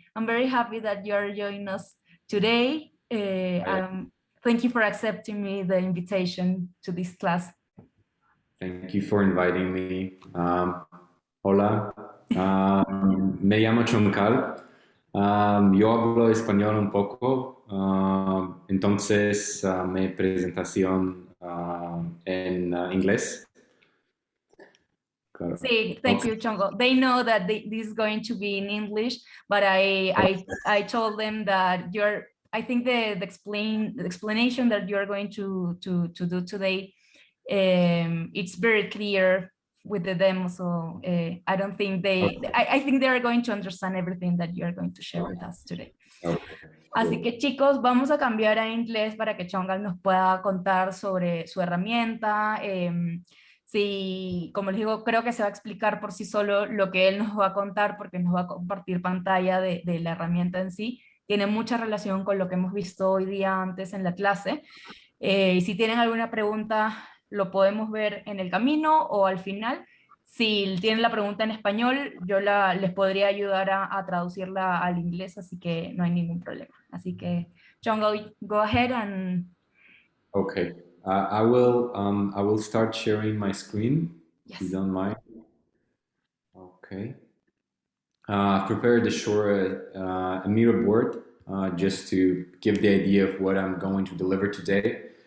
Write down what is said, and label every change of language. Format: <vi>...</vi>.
<en>I'm very happy that you are joining us today. Thank you for accepting me the invitation to this class. Thank you for inviting me.</en> <es>Hola, me llamo Chongkal. Yo hablo español un poco, entonces mi presentación en inglés. Claro. Sí,</es> <en>thank you,</en> <es>Chongkal.</es> <en>They know that this is going to be in English, but I told them that I think the explanation that you're going to do today, it's very clear with the demo, so I don't think I think they are going to understand everything that you are going to share with us today.</en> <es>Así que chicos, vamos a cambiar a inglés para que Chongkal nos pueda contar sobre su herramienta. Sí, como les digo, creo que se va a explicar por sí solo lo que él nos va a contar, porque nos va a compartir pantalla de la herramienta en sí. Tiene mucha relación con lo que hemos visto hoy día antes en la clase. Y si tienen alguna pregunta, lo podemos ver en el camino o al final. Si tienen la pregunta en español, yo les podría ayudar a traducirla al inglés, así que no hay ningún problema. Así que,</es> <en>Chongkal, go ahead and... Okay. I will start sharing my screen, yes. If you don't mind. Okay. I've prepared a short a mirror board just to give the idea of what I'm going to deliver today.</en>